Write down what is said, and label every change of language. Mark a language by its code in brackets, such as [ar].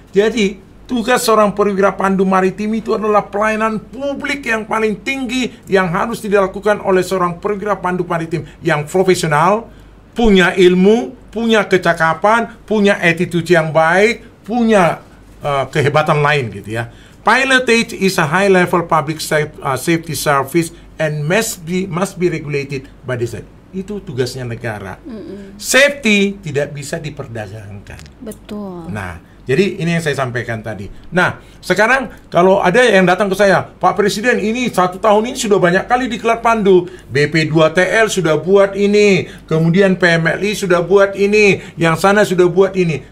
[id] Jadi tugas seorang perwira pandu maritim itu adalah pelayanan publik yang paling tinggi yang harus dilakukan oleh seorang perwira pandu maritim yang profesional, punya ilmu, punya kecakapan, punya attitude yang baik, punya kehebatan lain gitu ya. [en] Pilotage is a high-level public safety service and must be regulated by the state. [id] Itu tugasnya negara. Safety tidak bisa diperdagangkan. Betul. Nah, jadi ini yang saya sampaikan tadi. Nah, sekarang kalau ada yang datang ke saya, Pak Presiden, ini 1 tahun ini sudah banyak kali diklat pandu. BP2TL sudah buat ini, kemudian PMLI sudah buat ini, yang sana sudah buat ini.